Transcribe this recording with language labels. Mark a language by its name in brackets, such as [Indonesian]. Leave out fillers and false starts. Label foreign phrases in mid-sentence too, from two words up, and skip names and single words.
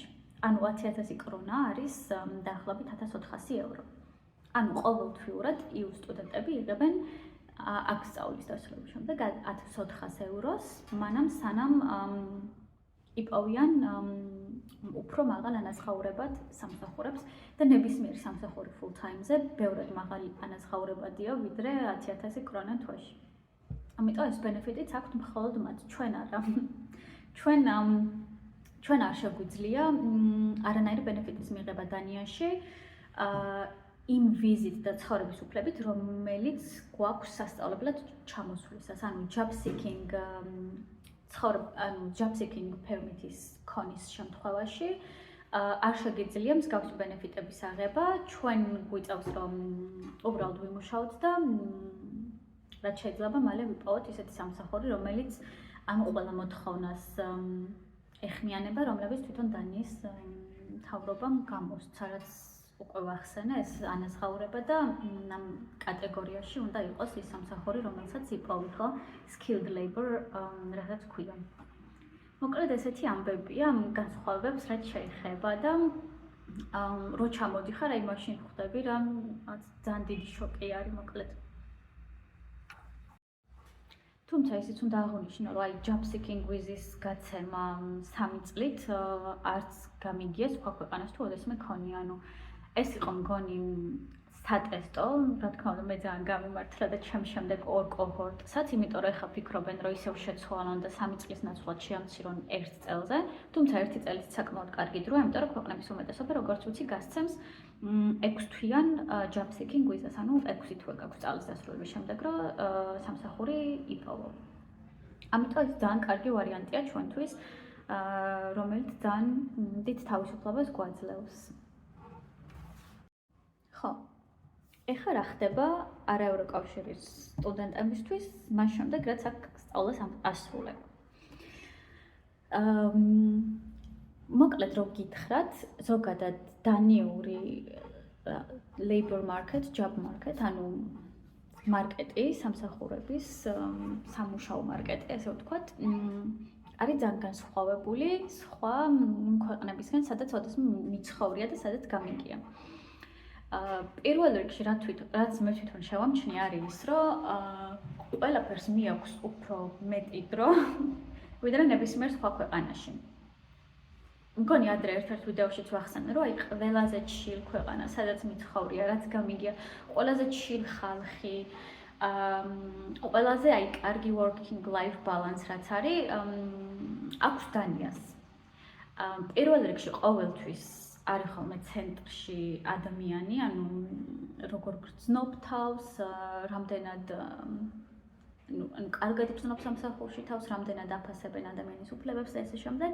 [Georgian] ანუ 10,000 კრონა არის დაახლოებით 1,400 евро. ანუ ყოველთვიურად EU სტუდენტები იღებენ აქ სწავლის დასრულების შემდეგ 1,400 ევროს, მანამ სანამ იპოვიან უფრო მაღალ ანაზღაურებად სამსახურებს და ნებისმიერი სამსახური [English] full time- [Georgian] ზე ბევრად მაღალი ანაზღაურებადია, ვიდრე 10,000 კრონა თვეში. ამიტომ ეს ბენეფიტიც აქვთ მხოლოდ მათ, ჩვენ არა. ჩვენ არ შეგვიძლია არანაირი ბენეფიტის მიღება დანიაში იმ ვიზით და ცხოვრების უფლებით, რომელიც გვაქვს სასწავლებლად ჩამოსვლისას, ანუ job [English] seeking permit- [Georgian] ის ქონის შემთხვევაში არ შეგიძლია მსგავსი ბენეფიტების აღება, ჩვენ გვიწევს რომ უბრალოდ ვიმუშაოთ და რაც შეიძლება მალე ვიპოვოთ ისეთი სამსახური, რომელიც ამ ყველა მოთხოვნას ეხმიანება, რომლებიც თვითონ დანიის მთავრობამ გამოსცა, რაც უკვე ვახსენე, ეს ანაზღაურება და ამ კატეგორიაში უნდა იყოს ის სამსახური, რომელსაც იპოვი, ხო? [English] Skilled labor, [Georgian] რასაც ქვია. მოკლედ ესეთი ამბებია, განსხვავებებს რაც შეეხება და რო ჩამოდიხარ, აი მაშინ ხვდები, რომ ძალიან დიდი შოკი არის, მოკლედ. თუმცა ისიც უნდა აღონიშნო, რომ აი [English] job seeking visa- [Georgian] ის გაცემა 3 წლით არც გამიგია სხვა ქვეყანას თუ ოდესმე ქონია, ანუ ეს იყო მგონი სატესტო, რა თქმა უნდა, მე ძალიან გამიმართლა და ჩემ შემდეგ 2 კოჰორტსაც, იმიტომ რომ ეხლა ფიქრობენ, რომ ისევ შეცვალონ და 3 წლის ნაცვლად შეამცირონ 1 წელზე, თუმცა 1 წელიც საკმაოდ კარგი დროა, იმიტომ რომ ქვეყნების უმეტესობა, როგორც ვიცი, გასცემს 6 თვიან [English] job seeking visa- [Georgian] ს, ანუ 6 თვე გაქვს წლის დასრულების შემდეგ, რომ სამსახური იპოვო. ამიტომ ეს ძალიან კარგი ვარიანტია ჩვენთვის, რომელიც ძალიან დიდ თავისუფლებას გვაძლევს. ხო. ეხლა რა ხდება არაევროკავშირის სტუდენტებისთვის, მას შემდეგ, რაც აქ სწავლას ასრულებ. მოკლედ რო გითხრათ, ზოგადად დანიური [English] labor market, job market, [Georgian] ანუ მარკეტი, სამსახურების, სამუშაო მარკეტი, ესე ვთქვათ, არის ძალიან განსხვავებული სხვა ქვეყნებისგან, სადაც ოდესმე მიცხოვრია და სადაც გამიგია. პირველ რიგში რაც მე თვითონ შევამჩნი არის ის, რომ ყველაფერს მიაქვს უფრო მეტი დრო, ვიდრე ნებისმიერ სხვა ქვეყანაში. მგონი ადრე ერთ-ერთ ვიდეოშიც ვახსენე, რომ აი ყველაზე chill ქვეყანა, სადაც მიცხოვრია, რაც გამიგია, ყველაზე chill ხალხი, ყველაზე აი კარგი [English] working life balance [Georgian] რაც არის, აქვს დანიას. პირველ რიგში ყოველთვის არის ხოლმე ცენტრში ადამიანი, ანუ როგორ გრძნობ თავს, რამდენად კარგად იგრძნობს სამსახურში თავს, რამდენად აფასებენ ადამიანის უფლებებს და ესე შემდეგ.